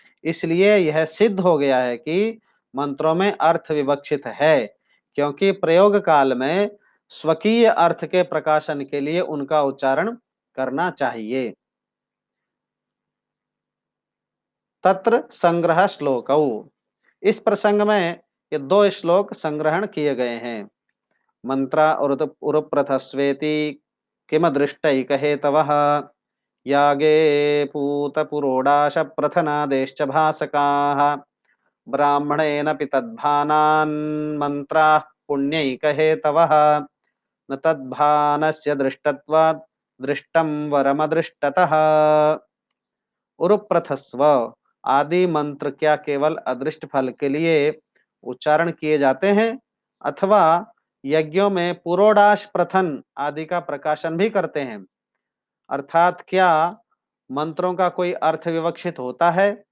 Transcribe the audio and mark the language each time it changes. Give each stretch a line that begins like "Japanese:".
Hindi: इसलिए यह सिद्ध हो गया है कि मंत्रों में अर्थ विवक्षित है, क्योंकि प्रयोग काल में स्वकीय अर्थ के प्रकाशन के लिए उनका उच्चारण करना चाहिए।
Sanskrit: तत्र संग्रह श्लोकौ।
Hindi: इस प्रसंग में ये दो श्लोक संग्रहण किए गए हैं।
Sanskrit: मंत्रा उरुप्रथस्वेति किम दृष्टैक हेतवः यागे पूतपुरोडाश प्रथनादेश्च भासकाः ब्राह्मणेन पितद्भानान् मन्त्राः पुण्यैक हेतवः न तद्भानस्य दृष्टत्वात् दृष्टं वरमदृष्टतः।
Hindi: उरुप्रथस्व आदि मंत्र क्या केवल अदृष्ट फल के लिए उच्चारण किए जाते हैं अथवा यज्ञों में पुरोडाश प्रथन आदि का प्रकाशन भी करते हैं? अर्थात क्या मंत्रों का कोई अर्थ विवक्षित होता है?